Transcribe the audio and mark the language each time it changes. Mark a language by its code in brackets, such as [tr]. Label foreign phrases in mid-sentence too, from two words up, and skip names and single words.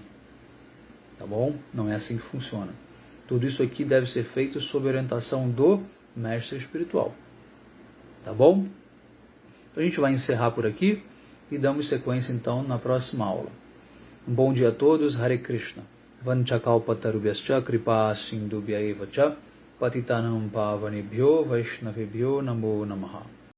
[pt] Tá bom? Não é assim que funciona. Tudo isso aqui deve ser feito sob orientação do mestre espiritual. Tá bom? Então a gente vai encerrar por aqui e damos sequência então na próxima aula. Um bom dia a todos. Hare Krishna. [sa] Vanchakalpatarubhyascha kripa sindubhya eva cha patitanam pavanebhyo vaishnavebhyo namo namaha.